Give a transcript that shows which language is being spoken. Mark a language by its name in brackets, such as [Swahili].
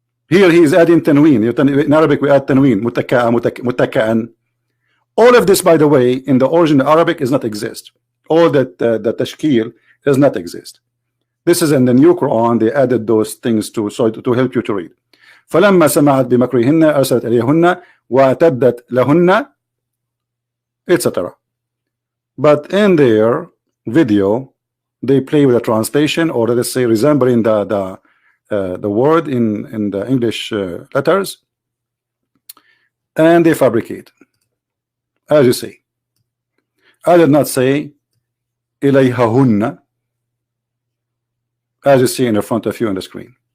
[English] Here he is adding tanween. In Arabic we add tanween. متكأ. All of this, by the way, in the original Arabic is not exist. All that the tashkil does not exist. This is in the new Quran. They added those things to help you to read. [Arabic] فلما سمعت بمكرهن أرسلت إليهن واعتدت لهن, etc. [English] But in their video, they play with a translation, or let's say resembling the word in the English letters, and they fabricate. As you see, I did not say إليهن, as you see in the front of you on the screen.